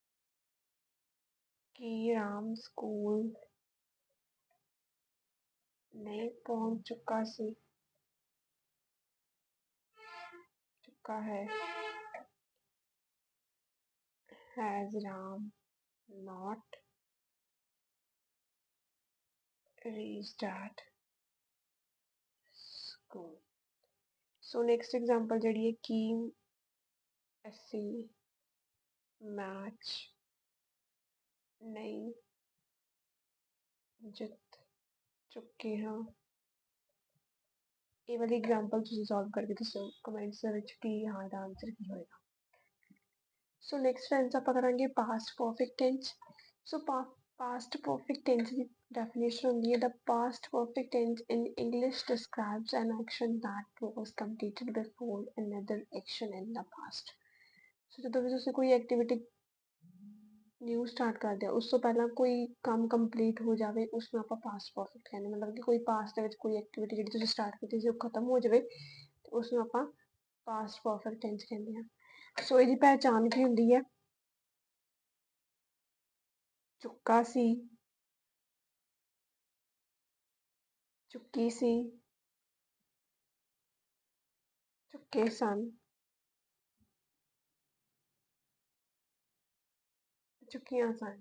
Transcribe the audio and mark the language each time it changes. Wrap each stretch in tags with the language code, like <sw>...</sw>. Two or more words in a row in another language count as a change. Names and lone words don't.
<hi>कि राम स्कूल नहीं पहुंच चुका है।</hi> <en>has Ram not reached at school। so next example</en> <pa>ਜਿਹੜੀ ਹੈ ਕਿ ਅਸੀਂ ਮੈਚ ਨਹੀਂ ਜਿੱਤ ਚੁੱਕੇ ਹਾਂ। ਇਹ ਵਾਲੀ ਐਗਜ਼ਾਮਪਲ ਤੁਸੀਂ ਸੋਲਵ ਕਰਕੇ ਦੱਸੋ ਕਮੈਂਟਸ ਦੇ ਵਿੱਚ ਕਿ ਹਾਂ ਦਾ ਆਨਸਰ ਕੀ ਹੋਏਗਾ।</pa> <en>so next tense</en> <pa>ਆਪਾਂ ਕਰਾਂਗੇ</pa> <en>past perfect tense. so past perfect tense</en> <pa>ਦੀ Definition ਹੁੰਦੀ ਹੈ</pa> <en>the past perfect tense in English describes an action that was completed before another action in the past.</en> <pa>So ਜਦੋਂ ਵੀ ਤੁਸੀਂ ਕੋਈ</pa> <en>activity new start</en> <pa>ਕਰਦੇ ਆ ਉਸ ਤੋਂ ਪਹਿਲਾਂ ਕੋਈ ਕੰਮ ਕੰਪਲੀਟ ਹੋ ਜਾਵੇ ਉਸ ਨੂੰ ਆਪਾਂ</pa> <en>past perfect</en> <pa>ਕਹਿੰਦੇ ਮਤਲਬ ਕਿ ਕੋਈ ਪਾਸਟ ਦੇ ਵਿੱਚ ਕੋਈ ਐਕਟੀਵਿਟੀ ਜਿਹੜੀ ਤੁਸੀਂ ਸਟਾਰਟ ਕੀਤੀ ਸੀ ਉਹ ਖਤਮ ਹੋ ਜਾਵੇ ਤੇ ਉਸ ਨੂੰ ਆਪਾਂ</pa> <en>past perfect tense</en> <pa>ਕਹਿੰਦੇ ਆ। ਸੋ ਇਹਦੀ ਪਹਿਚਾਣ ਕੀ ਹੁੰਦੀ ਹੈ? ਚੁੱਕਾ ਸੀ, ਚੁੱਕੀ ਸੀ, ਚੁੱਕੇ ਸਨ, ਚੁੱਕੀਆਂ ਸਨ।</pa>